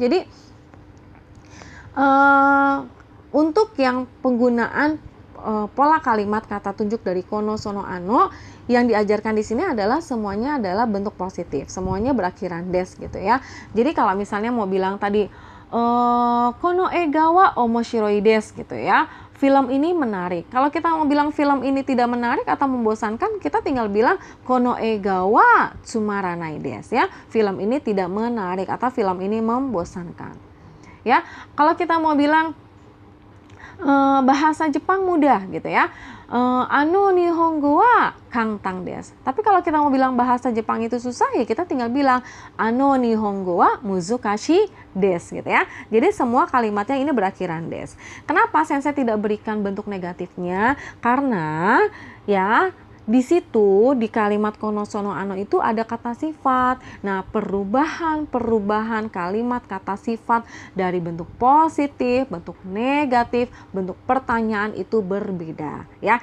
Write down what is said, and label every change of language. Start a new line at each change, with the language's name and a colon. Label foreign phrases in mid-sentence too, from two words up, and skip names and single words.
Indonesian: Jadi untuk yang penggunaan pola kalimat kata tunjuk dari
Japanese: この、その、あの
Indonesian: yang diajarkan di sini adalah semuanya adalah bentuk positif, semuanya berakhiran des gitu ya. Jadi kalau misalnya mau bilang tadi
Japanese: この映画は面白いです
Indonesian: gitu ya, film ini menarik. Kalau kita mau bilang film ini tidak menarik atau membosankan, kita tinggal bilang
Japanese: この映画はつまらないです
Indonesian: ya, film ini tidak menarik atau film ini membosankan. Ya, kalau kita mau bilang bahasa Jepang mudah gitu ya.
Japanese: あの日本語は簡単です.
Indonesian: Tapi kalau kita mau bilang bahasa Jepang itu susah, ya kita tinggal bilang
Japanese: あの日本語は難しいです
Indonesian: gitu ya. Jadi semua kalimatnya ini berakhiran des. Kenapa Sensei tidak berikan bentuk negatifnya? Karena ya di situ di kalimat
Japanese: この その あの
Indonesian: itu ada kata sifat. Nah, perubahan kalimat kata sifat dari bentuk positif, bentuk negatif, bentuk pertanyaan itu berbeda ya.